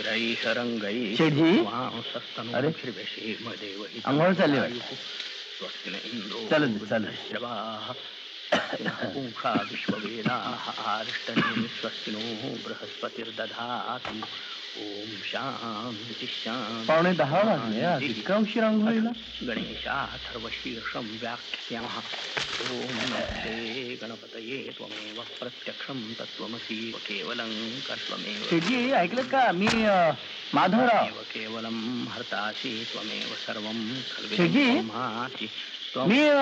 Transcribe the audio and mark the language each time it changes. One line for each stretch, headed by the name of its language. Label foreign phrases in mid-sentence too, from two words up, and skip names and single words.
Marathi: अंघोळ चालली वाटतं. चालेल चालेल.
Sanskrit: ओम शांती शांती.
Marathi: 9:45 वाजले, इतका उशीर अंघोळीला?
Sanskrit: गणेशाथर्वशीर्षं व्याख्यामः. ओम नमस्ते गणपतये त्वमेव प्रत्यक्षं तत्त्वमसि केवलं कर्त्वमेव.
Marathi: शेठजी ऐकलं का, मी माधवराव.
Sanskrit: केवलं हर्तासि त्वमेव सर्वं
Marathi: शेठजी,
Sanskrit: ब्रह्मासि.
Marathi: मी